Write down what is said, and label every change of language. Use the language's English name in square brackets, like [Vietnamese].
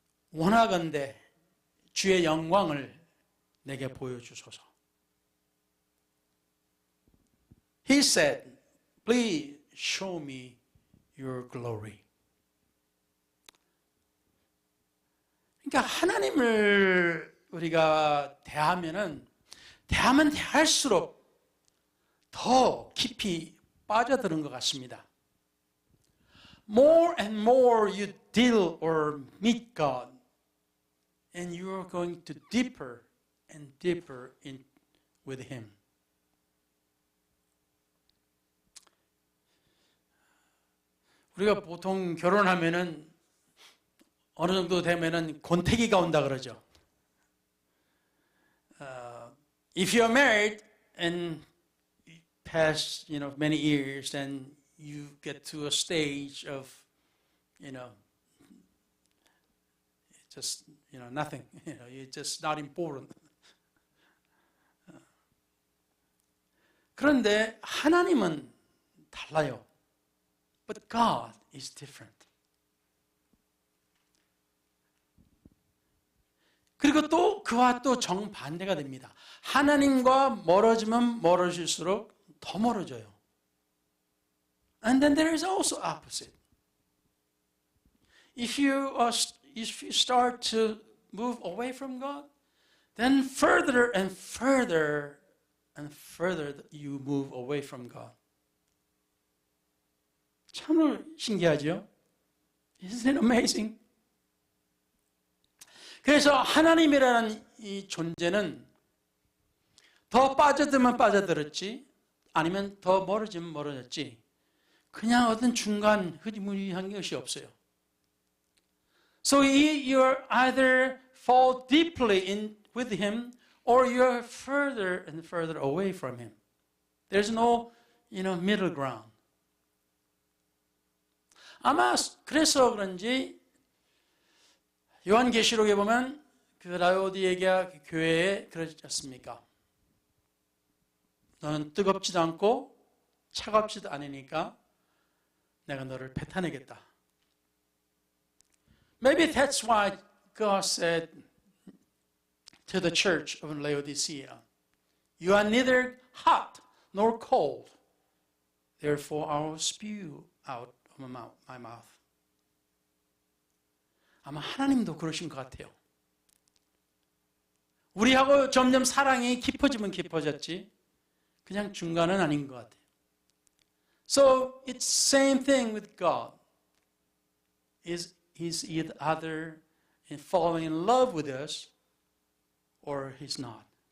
[Korean] 원하건대 주의 영광을 내게 보여주소서. [English] He said, please show me your glory. [Korean] 그러니까 하나님을 우리가 대하면 대할수록 더 깊이 빠져드는 것 같습니다. [English] More and more you deal or meet God, and you are going to deeper and deeper in with Him. [Korean] 우리가 보통 결혼하면은 어느 정도 되면은 권태기가 온다 그러죠. [English] If you are married and past, many years, then you get to a stage of, just, nothing. It's just not important. [Korean] 그런데 하나님은 달라요. [English] But God is different. [Korean] 그리고 또 그와 또 정반대가 됩니다. 하나님과 멀어지면 멀어질수록 더 멀어져요. [English] And then there is also opposite. If you start to move away from God, then further and further and further you move away from God. [Korean] 참 신기하죠? [English] Isn't it amazing? [Korean] 그래서 하나님이라는 이 존재는 더 빠져들면 빠져들었지, 아니면 더 멀어지면 멀어졌지, 그냥 어떤 중간 흐지부지한 것이 없어요. [English] So you're either fall deeply in with Him, or you're further and further away from Him. There's no, middle ground. [Korean] 아마 그래서 그런지 요한계시록에 보면 그 라오디게아 교회에 그러지 않습니까? 너는 뜨겁지도 않고 차갑지도 않으니까 내가 너를 뱉어내겠다. [English] Maybe that's why God said to the church of Laodicea, you are neither hot nor cold. Therefore I will spew out of my mouth. [Korean] 아마 하나님도 그러신 것 같아요. 우리하고 점점 사랑이 깊어지면 깊어졌지, 그냥 중간은 아닌 것 같아요. [English] So it's same thing with God. He's either falling in love with us or He's not.